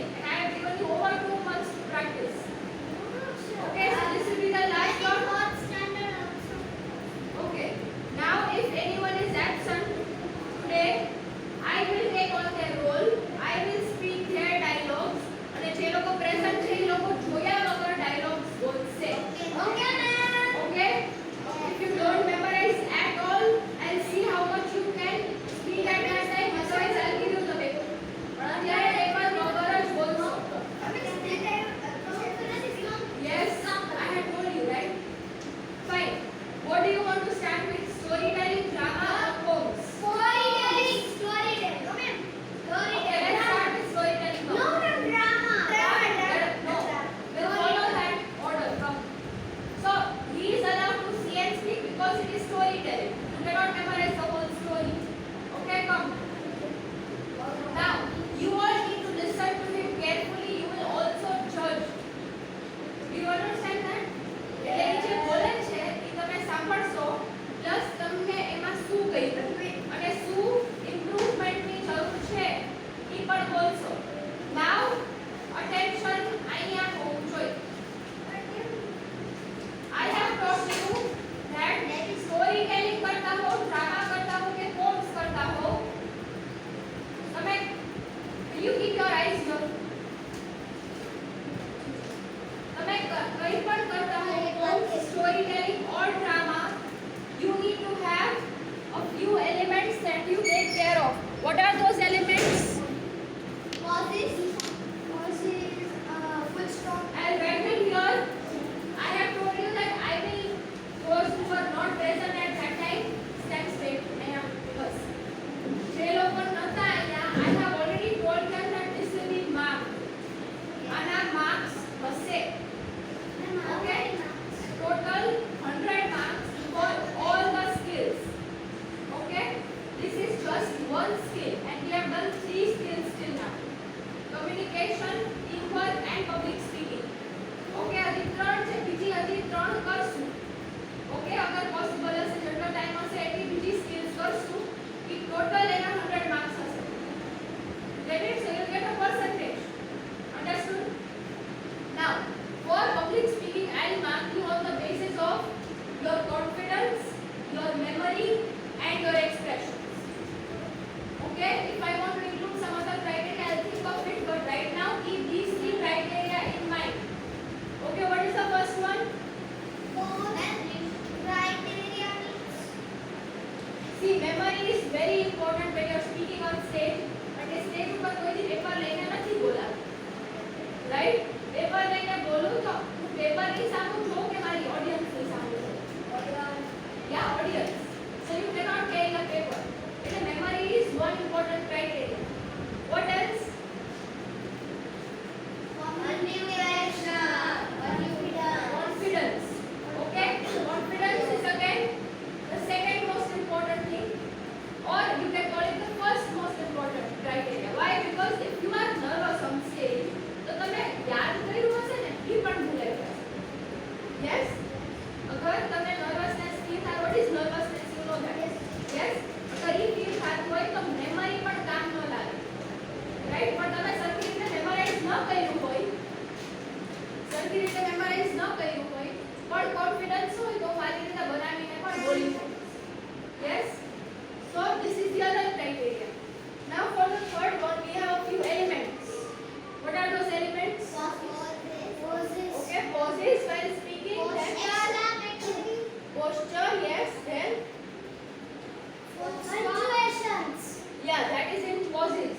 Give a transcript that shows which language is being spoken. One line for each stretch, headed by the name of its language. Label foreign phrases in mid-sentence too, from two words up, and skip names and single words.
English: And I have given you over 2 months to practice. Okay, so this will be the last slot. Okay. Now, if anyone is absent today, I will take on their role. I will speak their dialogues.
Gujarati: અને જે લોકો પ્રેઝન્ટ છે એ લોકો જોયા વગર dialogues બોલશે.
English: Okay? If you don't memorize at all, I'll see how much you can speak at that time. Otherwise, I'll give you the paper.
Gujarati: પણ અત્યારે પેપર વગર જ બોલશો.
English: Yes, I had told you, right? Fine. What do you want to start with? Storytelling, drama, or poems? Okay, let's start with storytelling now. No, we'll follow that order. Come. So, he is allowed to see and speak because it is storytelling. You cannot memorize the whole story. Okay, come. Now, you all need to listen to him carefully. You will also judge. Do you understand that?
Gujarati: એટલે એ જે બોલે છે એ તમે સાંભળશો પ્લસ તમને એમાં શું કહ્યું અને શું ઇમ્પ્રુવમેન્ટની જરૂર છે એ પણ બોલશો.
English: Now attention
Gujarati: અહીંયા હોવું જોઈએ.
English: I have taught you that story telling
Gujarati: કરતા હો, ડ્રામા કરતા હો કે પોમ્સ કરતા હો, તમે
English: will you keep your eyes here?
Gujarati: તમે કંઈ પણ કરતા હો,
English: poems, storytelling or drama, you need to have a few elements that you take care of. What are those elements? I'll write it here. I have told you that I will, those who were not present at that time, stand straight.
Gujarati: અહીંયા બસ. જે લોકો નહોતા અહીંયા,
English: I have already told them that this will be marked.
Gujarati: આના marks હશે. Okay?
English: Total 100 marks for all the skills. Okay? This is just one skill and we have done 3 skills till now. Communication, teamwork and public speaking.
Gujarati: Okay, હજી 3 છે, બીજી હજી 3 કરશું. Okay, અગર પોસિબલ હશે, જેટલો ટાઈમ હશે એટલી બીજી સ્કિલ્સ કરશું. એ ટોટલ એના 100 માર્ક્સ હશે.
English: Get it? So you'll get a percentage. Understood? Now, for public speaking, I'll mark you on the basis of your confidence, your memory, and your expressions. Okay? If I want to include some other criteria, I'll think of it. But right now, keep these 3 criteria in mind. Okay, what is the first one? See, memory is very important when you're speaking on stage. And stage
Gujarati: ઉપર કોઈ પેપર લઈને નથી બોલાતું. Right? પેપર લઈને બોલું તો હું પેપરની સામે જોઉં કે મારી ઓડિયન્સની સામે જોઉં.
English: Yeah, audience. So you cannot carry a paper. એટલે memory is one important criteria. What else? Confidence. Okay? Confidence is again the second most important thing, or you can call it the first most important criteria. Why? Because if you are nervous on stage,
Gujarati: તો તમે યાદ કર્યું હશે ને એ પણ ભૂલાઈ જશે.
English: Yes?
Gujarati: અગર તમે
English: nervousness feel થાય, what is nervousness? You know that. Yes?
Gujarati: અગર એ feel થતું હોય તો memory પણ કામ ન લાગે.
English: Right?
Gujarati: પણ તમે સરખી રીતે મેમરાઇઝ ન કર્યું હોય, સરખી રીતે મેમરાઇઝ ન કર્યું હોય, પણ કોન્ફિડન્સ હોય તો સારી રીતે બનાવીને પણ બોલી શકો.
English: Yes? So this is the other criteria. Now for the third one, we have a few elements. What are those elements? Okay, pauses while speaking. Posture, yes. Then yeah, that is in pauses.